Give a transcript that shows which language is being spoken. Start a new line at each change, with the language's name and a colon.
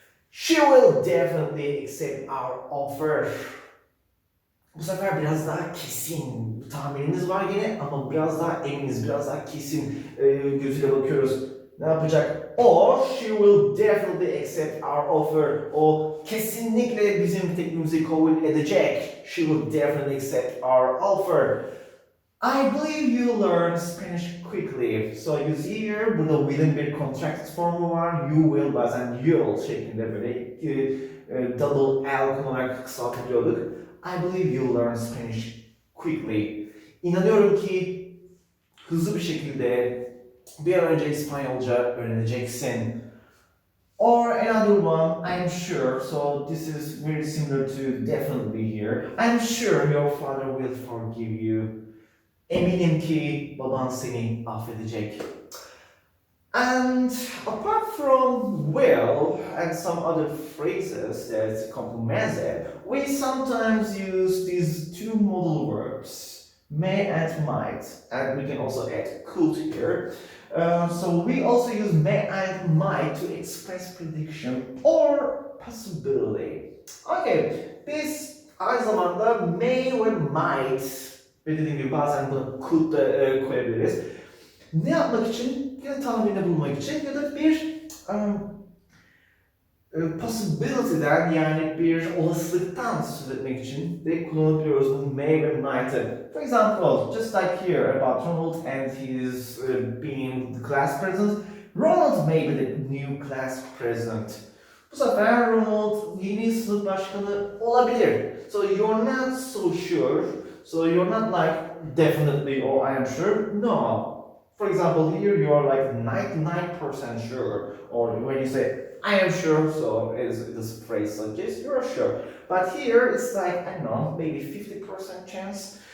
English: She will definitely accept our offer.
Turkish: Bu sefer biraz daha kesin tahminimiz var yine ama biraz daha eminiz, biraz daha kesin gözüyle bakıyoruz. Ne yapacak?
English: Or she will definitely accept our offer.
Turkish: O kesinlikle bizim teklifimizi kabul edecek.
English: She will definitely accept our offer. I believe you learn Spanish quickly. So you see here,
Turkish: burada will'in bir contracted formu var.
English: You will
Turkish: bazen you'll şeklinde böyle double L kullanarak kısaltılıyorduk.
English: I believe you'll learn Spanish quickly.
Turkish: İnanıyorum ki hızlı bir şekilde bir an önce İspanyolca öğreneceksin.
English: Or another one, I'm sure, so this is very similar to definitely here. I'm sure your father will forgive you. Eminim ki baban seni affedecek. And apart from will and some other phrases that complement it, we sometimes use these two modal verbs, may and might, and we can also add could here. So we also use may and might to express prediction or possibility. Okay,
Turkish: biz Aynı zamanda may ve might ve dediğim gibi bazen buna could da koyabiliriz. Ne yapmak için? Ya tahminde bulmak için ya da bir possibility'den yani bir olasılıktan söz etmek için de kullanabiliyoruz bu may ve might'ı.
English: For example, just like here about Ronald and his being the class president, Ronald may be the new class president.
Turkish: Bu sefer Ronald yeni sınıf başkanı olabilir.
English: So you're not so sure. So you're not like definitely or I am sure. No. For example, here you are like 99% sure. Or when you say I am sure, so as this phrase suggests, you're sure. But here it's like, I don't know, maybe 50% chance.